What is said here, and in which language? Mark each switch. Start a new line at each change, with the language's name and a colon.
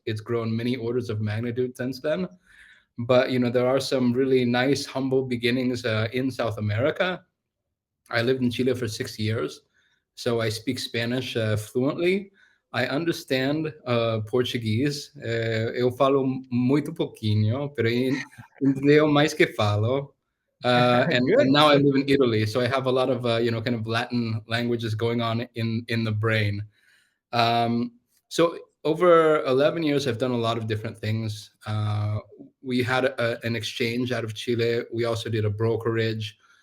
English: It's grown many orders of magnitude since then. But there are some really nice, humble beginnings in South America. I lived in Chile for 6 years, so I speak Spanish fluently. I understand Portuguese.
Portuguese: Eu falo muito pouquinho, pero entendo mais que falo.
English: And now I live in Italy, so I have a lot of kind of Latin languages going on in the brain. So over 11 years, I've done a lot of different things. We had an exchange out of Chile. We also did a brokerage.